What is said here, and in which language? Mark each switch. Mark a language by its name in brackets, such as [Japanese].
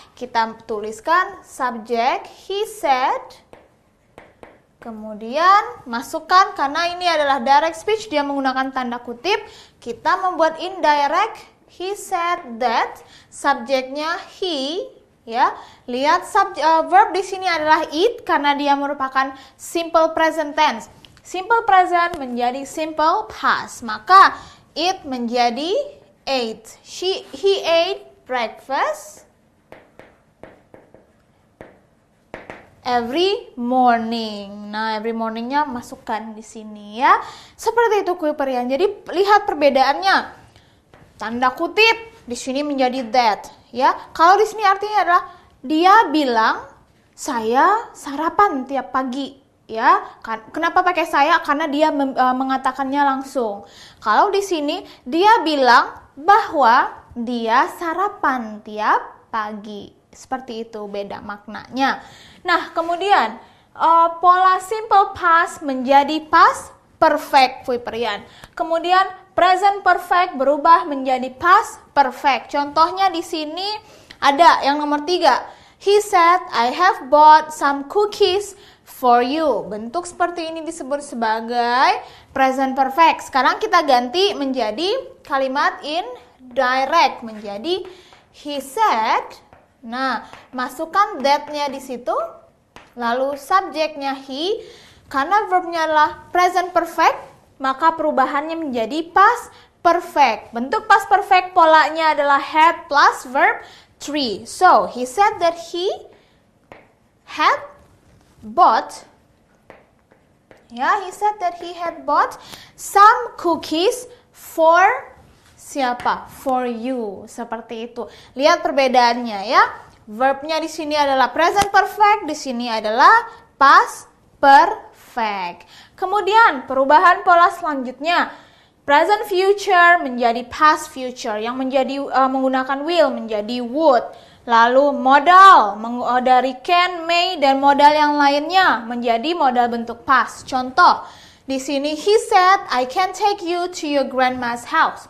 [Indonesian] Kita tuliskan subject he said, kemudian masukkan, karena ini adalah direct speech, dia menggunakan tanda kutip, kita membuat indirect, [English] he said that, [Indonesian] subjeknya he, ya. Lihat verb di sini adalah eat karena dia merupakan simple present tense. Simple present menjadi simple past, maka it menjadi ate. [English] He ate breakfast every morning. [Indonesian] Nah, every morningnya masukkan di sini, ya. Seperti itu Kuiperian. Jadi lihat perbedaannya. Tanda kutip di sini menjadi that, ya. Kalau di sini artinya adalah dia bilang saya sarapan tiap pagi, ya. Kenapa pakai saya? Karena dia mengatakannya langsung. Kalau di sini dia bilang bahwa dia sarapan tiap pagi. Seperti itu, beda maknanya. Nah, kemudian pola simple past menjadi past perfect, Kuiperian. Kemudian present perfect berubah menjadi past perfect. Contohnya di sini ada yang nomor 3. [English] He said, I have bought some cookies for you. [Indonesian] Bentuk seperti ini disebut sebagai present perfect. Sekarang kita ganti menjadi kalimat indirect menjadi he said. Nah, masukkan that-nya di situ, lalu subjeknya he, karena verbnya adalah present perfect, maka perubahannya menjadi past perfect. Bentuk past perfect polanya adalah had plus verb 3. [English] So, he said that he had bought, ya, he said that he had bought some cookies for [Indonesian] siapa? [English] For you. [Indonesian] Seperti itu. Lihat perbedaannya, ya. Verbnya di sini adalah present perfect, di sini adalah past perfect. Kemudian perubahan pola selanjutnya, present future menjadi past future, yang menjadi menggunakan will menjadi would. Lalu modal dari can, may, dan modal yang lainnya menjadi modal bentuk past. Contoh, di sini [English] he said, I can take you to your grandma's house.